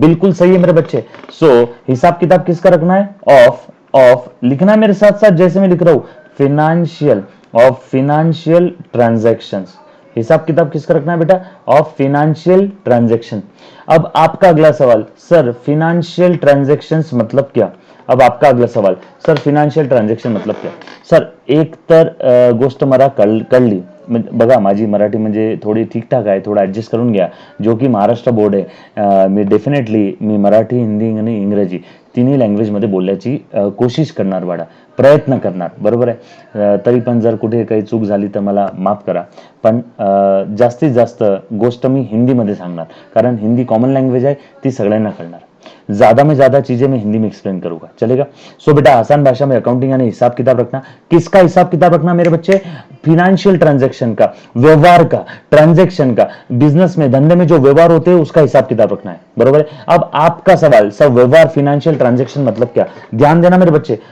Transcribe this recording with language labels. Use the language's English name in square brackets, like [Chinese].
[Hindi] बिल्कुल सही है मेरे बच्चे। सो हिसाब किताब किसका रखना है, ऑफ लिखना है मेरे साथ साथ, जैसे मैं लिख रहा हूं फिनेंशियल, ऑफ फिनेंशियल ट्रांजैक्शंस। हिसाब किताब किसका रखना है बेटा, ऑफ फिनेंशियल ट्रांजैक्शन। अब आपका अगला सवाल, सर फिनेंशियल ट्रांजैक्शंस मतलब क्या। अब आपका अगला सवाल, सर फिनेंशियल ट्रांजैक्शन मतलब क्या। [Marathi] सर एक तर गोष्ट मला कळली, बघा माझी मराठी म्हणजे थोडी ठीकठाक आहे, थोडं ॲडजस्ट करून घ्या, जो की महाराष्ट्र बोर्ड आहे। मी डेफिनेटली मी मराठी, हिंदी आणि इंग्रजी तिन्ही लँग्वेजमध्ये बोलण्याची कोशिश करणार बाळा, प्रयत्न करणार, बरोबर आहे। तरी पण जर कुठे काही चूक झाली तर मला माफ करा, पण जास्तीत जास्त गोष्ट मी हिंदीमध्ये सांगणार, कारण हिंदी कॉमन लँग्वेज आहे, ती सगळ्यांना कळणार। [Hindi] ज्यादा में ज्यादा चीजें मैं हिंदी में एक्सप्लेन करूंगा, चलेगा। सो बेटा आसान भाषा में अकाउंटिंग यानी हिसाब किताब रखना। किसका हिसाब किताब रखना मेरे बच्चे, फिनेंशियल ट्रांजैक्शन का, व्यवहार का, ट्रांजैक्शन का, बिजनेस में धंधे में जो व्यवहार होते हैं उसका हिसाब किताब रखना है, बरोबर है। अब आपका सवाल, सर व्यवहार फिनेंशियल ट्रांजैक्शन मतलब क्या, ध्यान देना मेरे बच्चे।